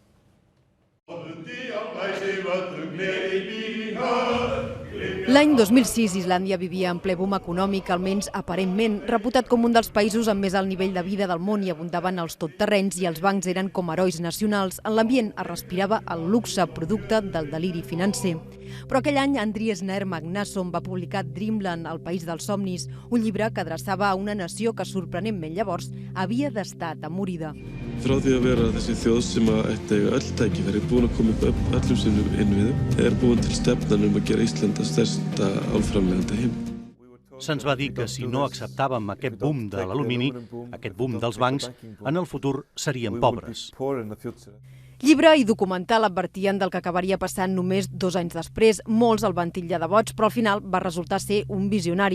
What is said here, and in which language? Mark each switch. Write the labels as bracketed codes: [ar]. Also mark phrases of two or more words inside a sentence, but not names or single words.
[ca] L'any 2006, Islàndia vivia en ple boom econòmic, almenys aparentment, reputat com un dels països amb més alt nivell de vida del món i abundaven els totterrenys i els bancs eren com herois nacionals. En l'ambient es respirava el luxe producte del deliri financer. Però aquell any Andries Nair Magnasson va publicar Dreamland, el país dels somnis, un llibre que adreçava a una nació que sorprenentment llavors havia d'estar atemorida. [is] Frá því að vera þessi þjóð sem ætti að eiga öll tækifæri, búin að koma upp öllum sínum innviðum, búin til stefnan að gera Ísland að stærsta álframleiðandi heim. [ca] Se'ns va dir que si no acceptàvem aquest boom de l'alumini, aquest boom dels bancs, en el futur seríem pobres. Llibre i documental advertien del que acabaria passant només 2 anys després. Molts el van titllar de boig, però al final va resultar ser un visionari.